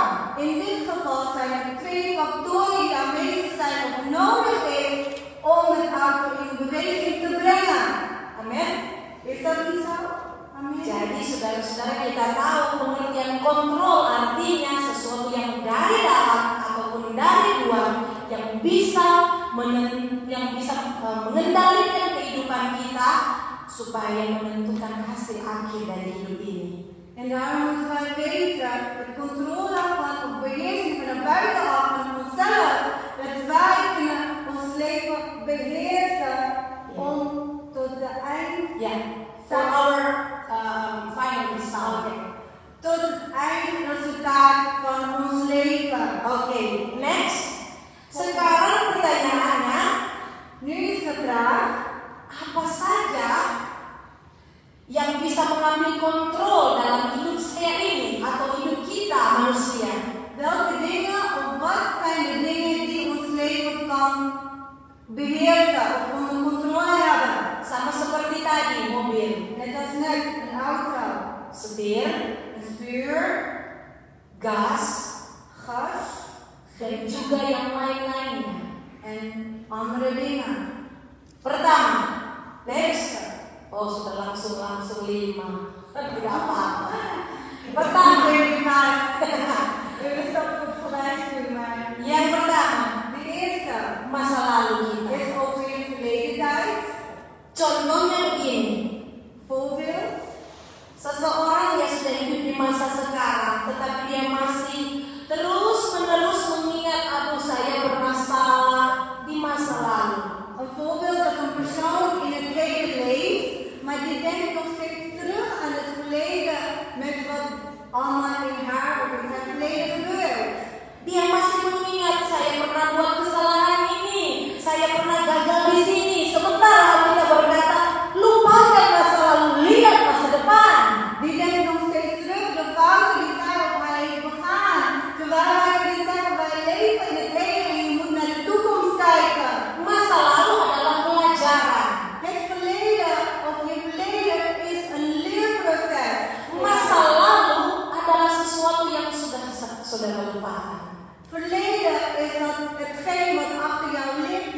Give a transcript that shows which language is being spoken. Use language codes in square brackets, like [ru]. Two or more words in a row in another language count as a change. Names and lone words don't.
[nl] In dit geval zijn er twee factoren die aanwezig zijn of nodig is om het auto in beweging te brengen. Amin. Is dat niet zo? Amin. [id] Jadi saudara-saudara kita tahu pengertian kontrol artinya sesuatu yang dari dalam ataupun dari luar yang bisa mengendalikan kehidupan kita supaya menentukan hasil akhir dari hidup ini. [nl] En daarom moeten wij weten, de controle van of beheersing van buitenaf van onszelf, dat wij kunnen ons leven beheersen om tot de eind. Ya, [en] for our final result. [nl] Tot het eindresultaat van ons leven. [en] Oke, next. [id] Sekarang pertanyaannya, [nl] Nu is de vraag, [id] apa saja yang bisa mengambil kontrol dalam hidup saya ini atau hidup kita manusia? [nl] welke dingen of wat zijn de dingen die ons leven kan beheersen of onder controle hebben? [id] Sama seperti tadi, mobil, [nl] Net als net een auto, [id] setir, [nl] een stuur, [id] gas, [nl] gas [id] dan juga yang lain-lainnya. [nl] en andere dingen. [id] Pertama, next. Oh, sudah langsung 5. Tidak apa-apa. Pertama, yang pertama, [nl] De eerste [id] masa lalu kita. [nl] is over je verleden tijd. [id] Contohnya begini, [nl] Voorbeeld. [id] seseorang yang sudah hidup di masa sekarang, tetapi dia masih terus-menerus mengingat, aduh saya bermasalah di masa lalu. [nl] Een voorbeeld dat een persoon in het heden leeft, maar die denkt nog steeds terug aan het verleden met wat allemaal in haar of in zijn verleden gebeurt. [id] Dia masih mengingat, saya pernah buat kesalahan ini, saya pernah gagal di sini. Sementara kita berkata, lupakan masa lalu, lihat masa depan. [nl] Die denkt nog steeds terug de fouten die zij of hij heeft begaan. Terwijl wij willen zeggen, wij leven in het heden en je moet naar de toekomst kijken. [id] Masa lalu adalah pelajaran. [nl] Het verleden of je verleden is een leerproces. [id] Masa lalu adalah sesuatu yang sudah saudara lupakan. [nl] Verleden is dat hetgeen wat achter jou